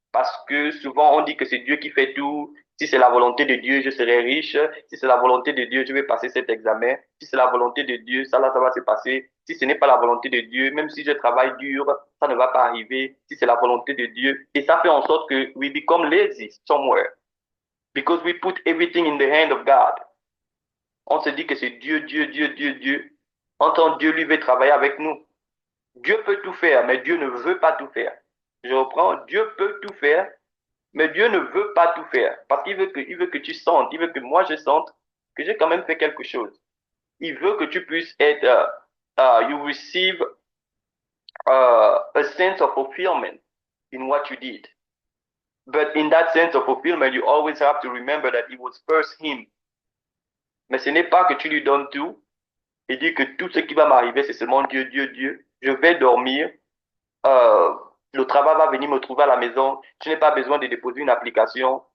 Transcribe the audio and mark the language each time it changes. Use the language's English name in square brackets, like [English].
[French] parce que souvent on dit que c'est Dieu qui fait tout. Si c'est la volonté de Dieu, je serai riche. Si c'est la volonté de Dieu, je vais passer cet examen. Si c'est la volonté de Dieu, ça là, ça va se passer. Si ce n'est pas la volonté de Dieu, même si je travaille dur, ça ne va pas arriver. Si c'est la volonté de Dieu. Et ça fait en sorte que [English] we become lazy somewhere. Because we put everything in the hand of God. [French] On se dit que c'est Dieu, Dieu, Dieu, Dieu, Dieu. En tant que Dieu, lui, veut travailler avec nous. Dieu peut tout faire, mais Dieu ne veut pas tout faire. Je reprends, Dieu peut tout faire, mais Dieu ne veut pas tout faire. Parce il veut que tu sentes, il veut que moi je sente que j'ai quand même fait quelque chose. Il veut que tu puisses être, [English] you receive a sense of fulfillment in what you did. But in that sense of fulfillment, you always have to remember that it was first Him. [French] Mais ce n'est pas que tu lui donnes tout et dis que tout ce qui va m'arriver, c'est seulement Dieu, Dieu, Dieu. Je vais dormir, le travail va venir me trouver à la maison. Je n'ai pas besoin de déposer une application.